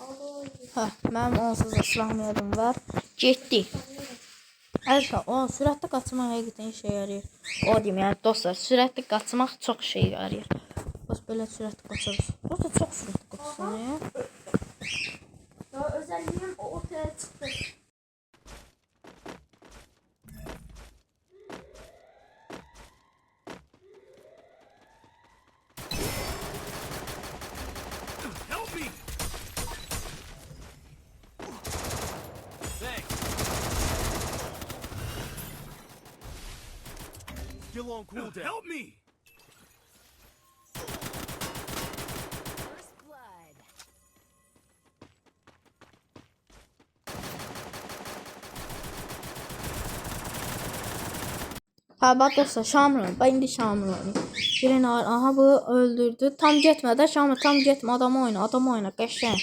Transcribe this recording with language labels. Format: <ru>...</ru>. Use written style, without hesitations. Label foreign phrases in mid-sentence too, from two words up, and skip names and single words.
<az>Hə, mənim onsuz da silahım yadım var. Getdi. Əlbəttə, o sürətli qaçmaq həqiqətən işə yarayır. O deyim, yəni dostlar, sürətli qaçmaq çox işə yarayır. Bəs belə sürətli qaçırız. Burası çox sürətli qaçırsan.</az> <tr>Ya özelliğim o ortaya çıktı.</tr> <en>Help me! Thanks. Still on cooldown. Help me! First blood.</en> <az>Ha bak dostlar, Şamil.</az> <tr>Ben indi Şamil oynayayım.</tr> <az>Birini var. Aha bu öldürdü. Tam getmə də Şamil, tam getmə. Adamı oyna, qəşəng.</az>